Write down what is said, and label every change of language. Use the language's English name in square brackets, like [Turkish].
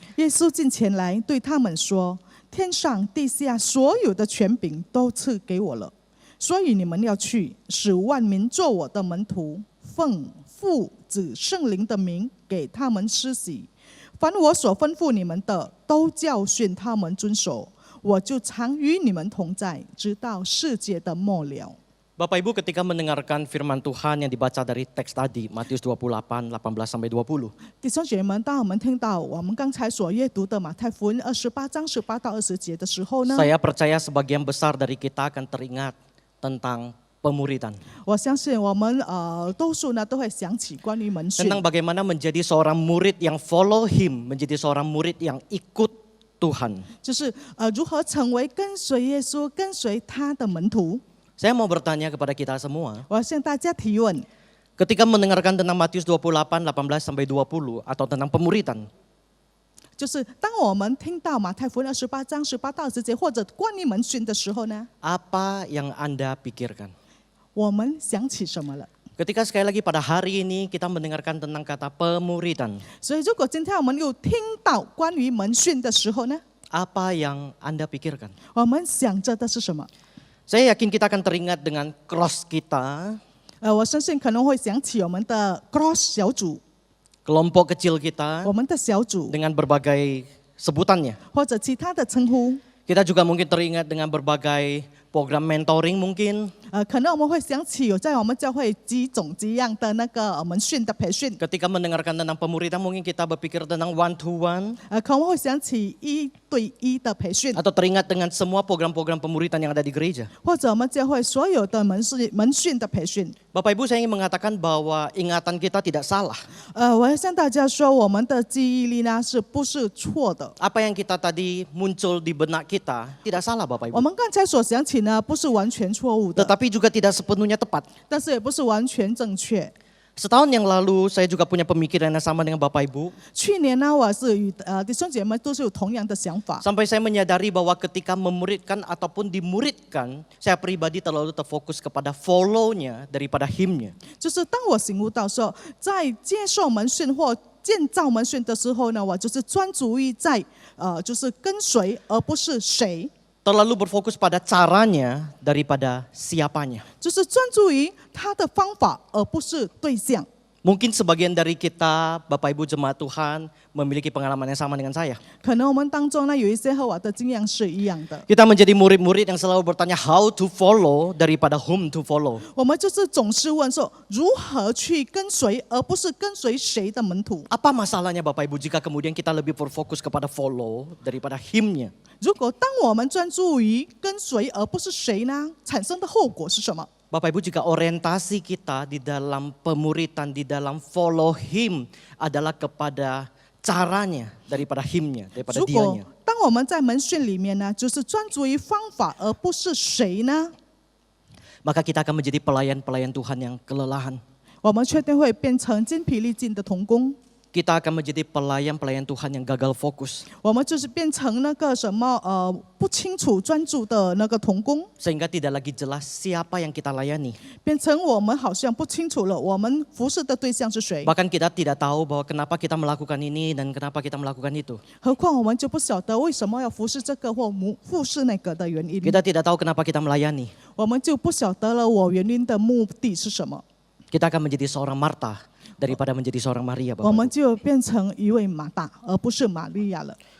[Chinese] 耶稣近前来对他们说：“天上地下所有的权柄都赐给我了，所以你们要去，使万民做我的门徒，奉父子圣灵的名给他们施洗。凡我所吩咐你们的，都教训他们遵守。我就常与你们同在，直到世界的末了。” [Indonesian] Bapak Ibu, ketika mendengarkan firman Tuhan yang dibaca dari teks tadi, Matius 28, 18 sampai 20. [Chinese] 弟兄姐妹们，当我们听到我们刚才所阅读的马太福音28章18到20节的时候呢， [Indonesian] Saya percaya sebagian besar dari kita akan teringat tentang pemuridan. [Chinese] 我相信我们多数呢都会想起关于门训， [Indonesian] Tentang bagaimana menjadi seorang murid yang [English] follow him, [Indonesian] menjadi seorang murid yang ikut Tuhan. [Chinese] 就是如何成为跟随耶稣、跟随他的门徒。 [Indonesian] Saya mau bertanya kepada kita semua, [Chinese] 我要向大家提问： [Indonesian] ketika mendengarkan tentang Matius 28, 18 sampai 20 atau tentang pemuridan, [Chinese] 就是当我们听到马太福音28章18到20节，或者关于门训的时候呢， [Indonesian] apa yang Anda pikirkan? [Chinese] 我们想起什么了？ [Indonesian] Ketika sekali lagi pada hari ini kita mendengarkan tentang kata pemuridan, [Chinese] 所以，如果今天我们又听到关于门训的时候呢， [Indonesian] apa yang Anda pikirkan? [Chinese] 我们想着的是什么？ [Indonesian] Saya yakin kita akan teringat dengan cross kita, [Chinese] 我相信可能会想起我们的 cross 小组， [Indonesian] kelompok kecil kita [Chinese] 我们的小组， [Indonesian] dengan berbagai sebutannya. [Chinese] 或者其他的称呼。 [Indonesian] Kita juga mungkin teringat dengan berbagai program mentoring mungkin. [Chinese] 可能我们会想起有在我们教会几种几样的那个门训的培训。 [Indonesian] Ketika mendengarkan tentang pemuridan mungkin kita berpikir tentang [English] one to one. [Chinese] 可能会想起1对1的培训， [Indonesian] Atau teringat dengan semua program-program pemuridan yang ada di gereja. [Chinese] 或者我们教会所有的门训的培训。 [Indonesian] Bapak Ibu, saya ingin mengatakan bahwa ingatan kita tidak salah. [Chinese] 我要向大家说，我们的记忆力呢是不是错的？ [Indonesian] Apa yang kita tadi muncul di benak kita tidak salah Bapak [Chinese] 我 [Indonesian] Ibu. [Chinese] 们刚才所想起呢，不是完全错误的， [Indonesian] Tetapi juga tidak sepenuhnya tepat. [Chinese] 但是也不是完全正确。 [Indonesian] Setahun yang lalu saya juga punya pemikiran yang sama dengan Bapak Ibu. [Chinese] 去年呢，我是与弟兄姐妹都是有同样的想法。 [Indonesian] Sampai saya menyadari bahwa ketika memuridkan ataupun dimuridkan, saya pribadi terlalu terfokus kepada follow-nya daripada him-nya. [Chinese] 就是当我醒悟到说，在接受门训或建造门训的时候呢，我就是专注于在就是跟随，而不是谁。 [Indonesian] Terlalu berfokus pada caranya daripada siapanya. [Chinese] 就是专注于他的方法，而不是对象。 [Indonesian] Mungkin sebagian dari kita, Bapak Ibu jemaat Tuhan, memiliki pengalaman yang sama dengan saya. [Chinese] 可能我们当中呢有一些和我的经验是一样的。 [Indonesian] Kita menjadi murid-murid yang selalu bertanya [English] how to follow [Indonesian] daripada [English] whom to follow. [Chinese] 我们就是总是问说如何去跟随，而不是跟随谁的门徒。 [Indonesian] Apa masalahnya Bapak Ibu jika kemudian kita lebih berfokus kepada follow daripada him-nya? [Chinese] 如果当我们专注于跟随而不是谁呢，产生的后果是什么？ [Indonesian] Bapak Ibu, jika orientasi kita di dalam pemuritan, di dalam [English] follow him [Indonesian] adalah kepada caranya daripada him-nya, daripada [Chinese] 如果 [Indonesian] dianya. [Chinese] 当我们在门训里面呢，就是专注于方法而不是谁呢， [Indonesian] Maka kita akan menjadi pelayan-pelayan Tuhan yang kelelahan. [Chinese] 我们确定会变成精疲力尽的童工。 [Indonesian] Kita akan menjadi pelayan-pelayan Tuhan yang gagal fokus. [Chinese] 我们就是变成那个什么不清楚专注的那个童工， [Indonesian] Sehingga tidak lagi jelas siapa yang kita layani. [Chinese] 变成我们好像不清楚了我们服侍的对象是谁。 [Indonesian] Bahkan kita tidak tahu bahwa kenapa kita melakukan ini dan kenapa kita melakukan itu. [Chinese] 何况我们就不晓得为什么要服侍这个或服侍那个的原因， [Indonesian] Kita tidak tahu kenapa kita melayani. [Chinese] 我们就不晓得了我原因的目的是什么， [Indonesian] Kita akan menjadi seorang Marta daripada menjadi seorang Maria. [Chinese] 我 [Indonesian] Bapak. [Chinese] 们就变成一位马大，而不是玛利亚了。